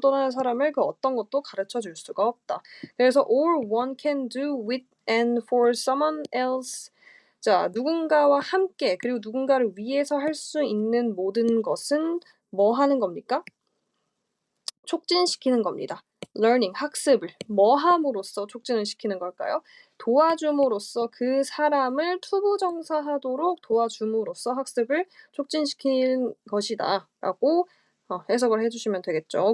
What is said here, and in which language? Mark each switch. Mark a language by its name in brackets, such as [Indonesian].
[Korean] 또 다른 사람을 그 어떤 것도 가르쳐 줄 수가 없다. 그래서 [English] all one can do with and for someone else. [Korean] 자, 누군가와 함께 그리고 누군가를 위해서 할 수 있는 모든 것은 뭐 하는 겁니까? 촉진시키는 겁니다. learning, 학습을 뭐 함으로써 촉진을 시키는 걸까요? 도와줌으로써 그 사람을 투부정사하도록 도와줌으로써 학습을 촉진시키는 것이다 라고 해석을 해주시면 되겠죠.